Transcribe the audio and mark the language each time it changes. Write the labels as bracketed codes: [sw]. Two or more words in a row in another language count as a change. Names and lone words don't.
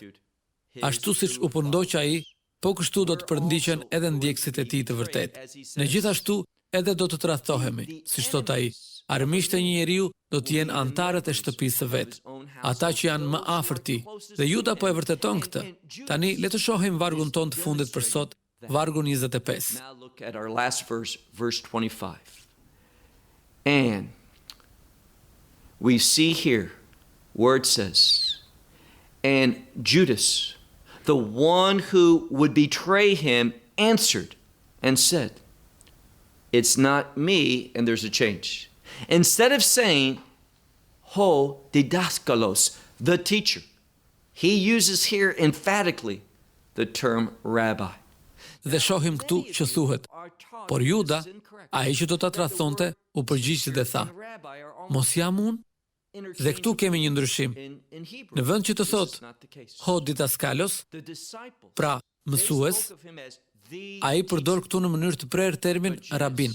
[sq] Ashtu siç u përndoq ai, po kështu do të përndiqen edhe ndjekësit e tij të vërtet. Ne gjithashtu edhe do të tradhtohemi, siç thot ai. Armiqtë e një njeriu do të jenë antarët e shtëpisë së vet, ata që janë më afër tij. Dhe Juda po e vërteton këtë. Tani le të shohim vargun ton të fundit për sot, vargun 25. [en] Now look at our last verse, verse 25. And we see here where it says, and Judas, the one who would betray him, answered and said, it's not me, and there's a change. Instead of saying, [el] ho didaskalos, [en] the teacher, he uses here emphatically the term rabbi. [sq] Dhe shohim këtu që thuhet, por Juda, ai që do ta tradhtonte, u përgjigj dhe tha, mos jam unë? Dhe këtu kemi një ndryshim. Në vend që të thot, [el] ho didaskalos, [sq] pra mësues, ai përdor këtu në mënyrë të prerë termin rabin.